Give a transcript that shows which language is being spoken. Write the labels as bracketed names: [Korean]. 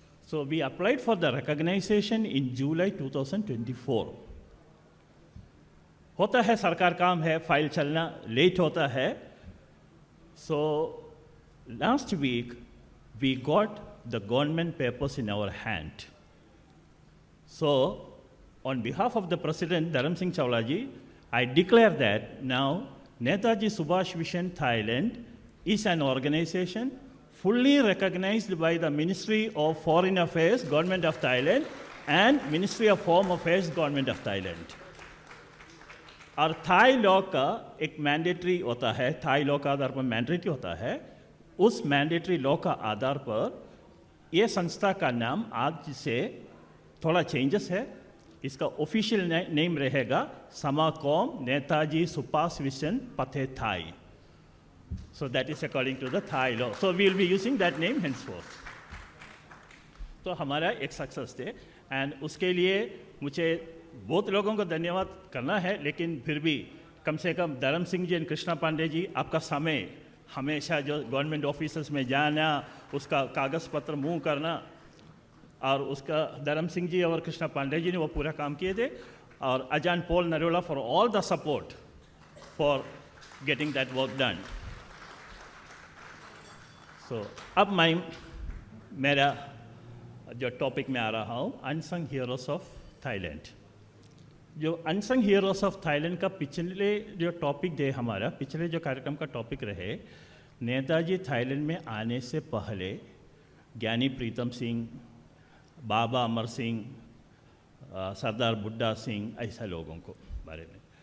[English] So we applied for the recognisation in July 2024। [Hindi] होता है सरकार काम है, फाइल चलना लेट होता है। [English] So last week we got the government papers in our hand. So on behalf of the President Dharam Singh Chawlaji, I declare that now Netaji Subhas Vision Thailand is an organization fully recognized by the Ministry of Foreign Affairs, Government of Thailand, and Ministry of Home Affairs, Government of Thailand. [Hindi] और Thai law का एक mandatory होता है, Thai law का आधार पर mandatory होता है। उस मैंडेटरी लॉ का आधार पर यह संस्था का नाम आज से थोड़ा चेंजेस है। इसका ऑफिशियल नेम रहेगा समाकॉम नेताजी सुभाष विजन पथे Thai. [English] So that is according to the Thai law. So we will be using that name henceforth. [Hindi] तो हमारा एक सक्सेस थे, एंड उसके लिए मुझे बहुत लोगों को धन्यवाद करना है, लेकिन फिर भी कम से कम धर्म सिंह जी और कृष्णा पांडे जी, आपका समय हमेशा जो गवर्नमेंट ऑफिसर्स में जाना, उसका कागज़ पत्र मूव करना, और उसका धर्म सिंह जी और कृष्णा पांडे जी ने वो पूरा काम किए थे। [English] और Ajahn Paul Narula for all the support for getting that work done. [Hindi] So, अब मेरा जो टॉपिक में आ रहा हूँ, अनसंग हीरोज ऑफ थाईलैंड। जो अनसंग हीरोज ऑफ थाईलैंड का पिछले जो टॉपिक दे हमारा, पिछले जो कार्यक्रम का टॉपिक रहे, नेताजी थाईलैंड में आने से पहले ज्ञानी प्रीतम सिंह, बाबा अमर सिंह, सरदार बुड्ढा सिंह, ऐसा लोगों को बारे में।